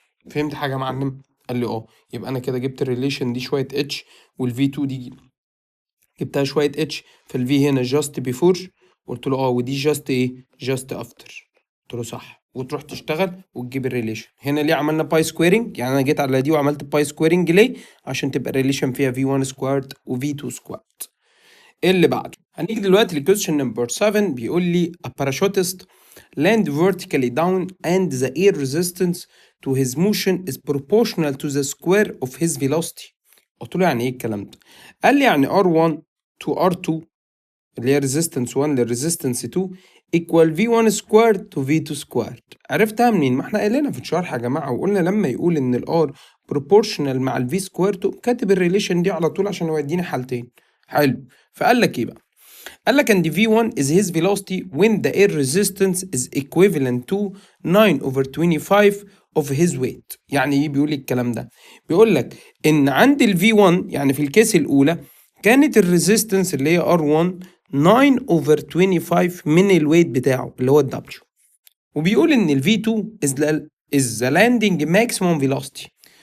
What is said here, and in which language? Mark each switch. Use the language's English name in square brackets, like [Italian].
[Arabic] فهمت حاجة يا معلم؟ قال لي يبقى انا كده جبت الريليشن دي شوية H، والفي 2 دي جبتها شوية H، فالفي هنا جاست بيفور. قلت له ودي جاست ايه؟ جاست افتر. قلت له صح، وتروح تشتغل وتجيب الريليشن. هنا ليه عملنا باي سكويرنج؟ يعني انا جيت على دي وعملت باي سكويرنج ليه؟ عشان تبقى الريليشن فيها V1 سكوارد وV2 سكوارد. ايه اللي بعده؟ هنيجي دلوقتي لكويشن نمبر 7. بيقول لي [English] a parachutist land vertically down and the air resistance to his motion is proportional to the square of his velocity. [Arabic] قلت له يعني ايه الكلام ده؟ قال لي يعني [English] R1 to R2 [Arabic] اللي هي [English] resistance 1 للresistance 2 equal V1 squared to V2 squared. [Arabic] عرفتها منين؟ ما احنا قايلينها في الشرح يا جماعة، وقلنا لما يقول إن ال R proportional مع ال V squared تقوم كاتب الريليشن دي على طول عشان هو يديني حالتين. حلو، فقال لك إيه بقى؟ قال لك [English] and V1 is his velocity when the air resistance is equivalent to 9/25 of his weight. [Arabic] يعني ايه بيقول لي الكلام ده؟ بيقول لك ان عند ال V1 يعني في الكيس الاولى كانت الريزيستنس اللي هي R1 9/25 من الويت بتاعه اللي هو ال W، وبيقول ان ال V2 [English] is the landing maximum velocity.